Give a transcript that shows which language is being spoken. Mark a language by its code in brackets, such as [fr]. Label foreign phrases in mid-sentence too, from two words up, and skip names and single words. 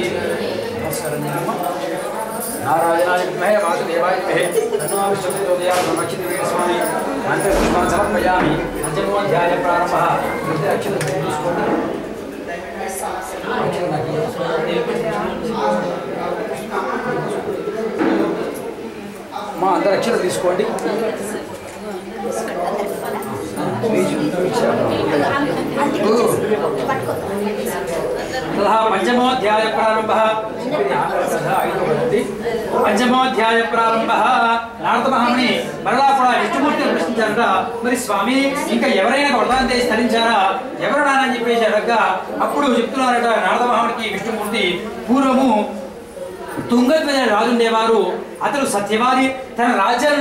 [sa] नारायणाय विद्महे वासुदेवाय धीमहि तन्नो विष्णुः नमः स्वामी मंत्रपुष्पान् समर्पयामि पंचमोऽध्याय प्रारम्भः [te] మా అందరు అక్షరం తీసుకోండి పంచమోధ్యాయ ప్రారంభ పంచమోధ్యాయ ప్రారంభ నారద మహాముని మరలా కూడా విష్ణుమూర్తిని ప్రశ్నించారట మరి స్వామి ఇంకా ఎవరైనా వ్రతాన్ని చేసి ధరించారా ఎవరున్నానని చెప్పేసి అడగగా అప్పుడు చెప్తున్నారట నారద మహామునికి విష్ణుమూర్తి పూర్వము తుంగధ్వజ రాజుండేవారు అతను సత్యవాది తన రాజ్యాలను